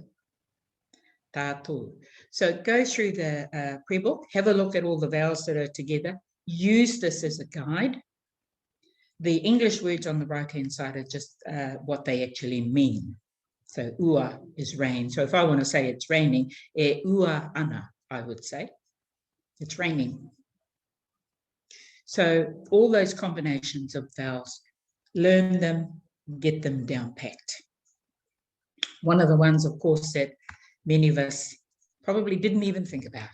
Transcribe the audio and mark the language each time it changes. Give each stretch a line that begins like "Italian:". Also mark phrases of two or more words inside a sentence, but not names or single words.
English: Tātou. So go through the prayer book, have a look at all the vowels that are together. Use this as a guide. The English words on the right-hand side are just what they actually mean. So ua is rain. So if I want to say it's raining,
Māori: e ua ana,
English: I would say. It's raining. So all those combinations of vowels, learn them, get them down packed. One of the ones, of course, that many of us probably didn't even think about.